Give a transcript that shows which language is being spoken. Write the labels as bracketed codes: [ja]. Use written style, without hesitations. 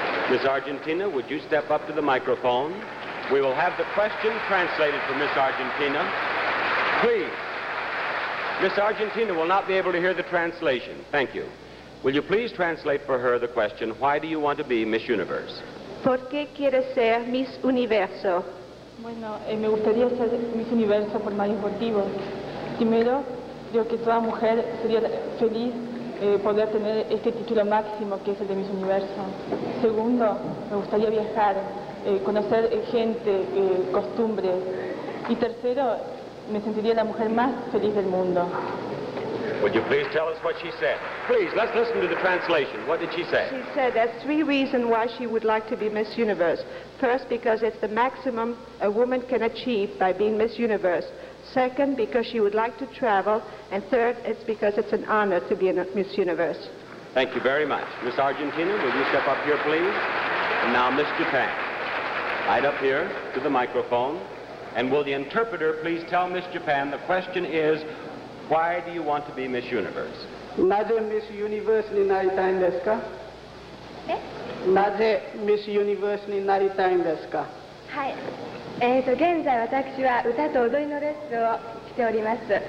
[en] Miss Argentina, would you step up to the microphone? We will have the question translated for Miss Argentina. Please. Miss Argentina will not be able to hear the translation. Thank you. Will you please translate for her the question, why do you want to be Miss Universe? [es] ¿Por qué quieres ser Miss Universo? Bueno, me gustaría ser Miss Universo por varios motivos. Primero, creo que toda mujer sería feliz poder tener este título máximo que es el de Miss Universo. Segundo, me gustaría viajar, conocer gente, costumbres. Y tercero, me sentiría la mujer más feliz del mundo. [en] Would you please tell us what she said? Please, let's listen to the translation. What did she say? She said there's 3 reasons why she would like to be Miss Universe. First, because it's the maximum a woman can achieve by being Miss Universe. Second, because she would like to travel. And third, it's because it's an honor to be a Miss Universe. Thank you very much. Miss Argentina, will you step up here, please? And now, Miss Japan. Right up here to the microphone. And will the interpreter please tell Miss Japan the question is, why do you want to be Miss Universe? [ja] なぜ Miss Universe になりたいんですか？なぜ Miss Universe になりたいんですか？はい。現在私は歌と踊りのレッスンをしております。